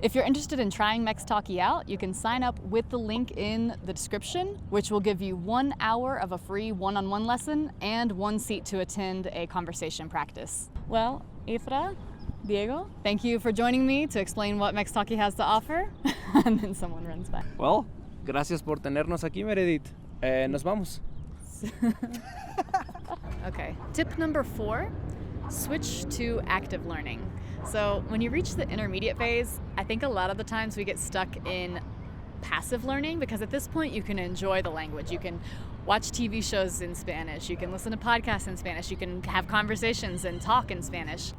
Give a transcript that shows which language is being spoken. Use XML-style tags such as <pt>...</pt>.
<en>If you're interested in trying Mextalki out, you can sign up with the link in the description, which will give you 1 hour of a free one-on-one lesson and 1 seat to attend a conversation practice. Well, Ifra, Diego, thank you for joining me to explain what Mextalki has to offer. And then someone runs by.</en> <es>Well, gracias por tenernos aquí, Meredith. Nos vamos.</es> <en>Okay, tip number 4, switch to active learning. So when you reach the intermediate phase, I think a lot of the times we get stuck in passive learning, because at this point you can enjoy the language. You can watch TV shows in Spanish, you can listen to podcasts in Spanish, you can have conversations and talk in Spanish.</en>